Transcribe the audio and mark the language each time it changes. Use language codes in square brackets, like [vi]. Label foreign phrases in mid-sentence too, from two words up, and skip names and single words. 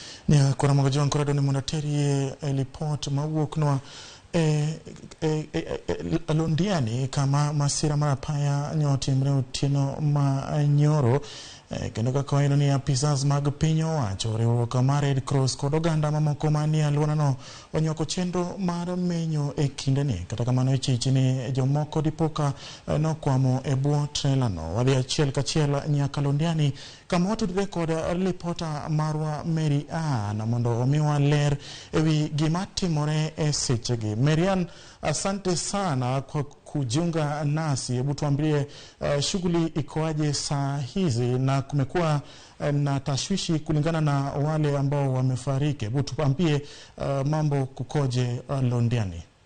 [luo] Nya kora magajon kora doni monateri report mawuok no Londiani kama masira marapaya nyotimre otieno ma nyoro kendo kaka waino ni apisas mag piny owacho riwruok mar Red Cross kod oganda mamoko manie alwora no onyoko chenro mar menyo e kindeni. Kata kamano ichichi ni jomoko dipoka nokwamo e bwo trailer no. Wadhi achiel kachiel nyaka Londiani kama watudre kod reporter marwa Mary Ann mondo omiwa ler ewi gima timore e sechegi. [sw] Mary Ann, asante sana kwa kujiunga nasi. Hebu tuambie shughuli ikoaje saa hizi na kumekuwa na tashwishi kulingana na wale ambao wamefariki. Hebu tuambie mambo kukoje Londiani.